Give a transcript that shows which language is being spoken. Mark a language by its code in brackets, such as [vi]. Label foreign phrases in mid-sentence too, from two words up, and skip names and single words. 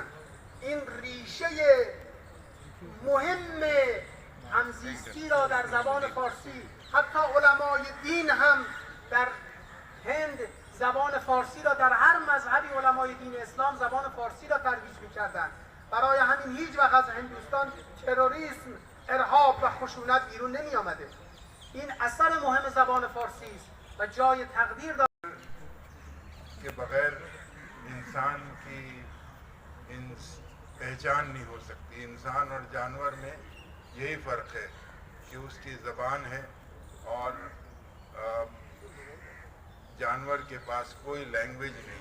[fa] این ریشه مهم همزیستی را در زبان فارسی، حتی علمای دین هم در هند زبان فارسی را، در هر مذهبی علمای دین اسلام زبان فارسی را ترویج می‌کردند. برای همین هیچ وقت از هندوستان تروریسم، ارهاب و خشونت بیرون نمی آمده. این اثر مهم زبان فارسی است و جای تقدیر دارد [hi] के बगैर इंसान की पहचान नहीं हो सकती. इंसान और जानवर में यही फ़र्क है कि उसकी ज़बान है और जानवर के पास कोई लैंग्वेज नहीं.